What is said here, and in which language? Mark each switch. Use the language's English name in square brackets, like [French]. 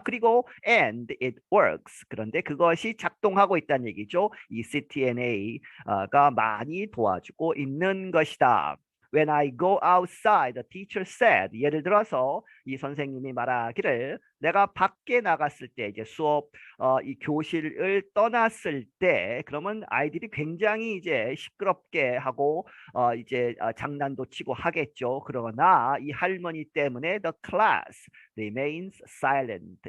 [Korean] 그리고 [English] and it works. [Korean] 그런데 그것이 작동하고 있다는 얘기죠. 이 CTNA가 많이 도와주고 있는 것이다. [English] When I go outside, the teacher said. [Korean] 예를 들어서 이 선생님이 말하기를 내가 밖에 나갔을 때 이제 수업 이 교실을 떠났을 때 그러면 아이들이 굉장히 이제 시끄럽게 하고 이제 장난도 치고 하겠죠. 그러나 이 할머니 때문에 [English] the class remains silent.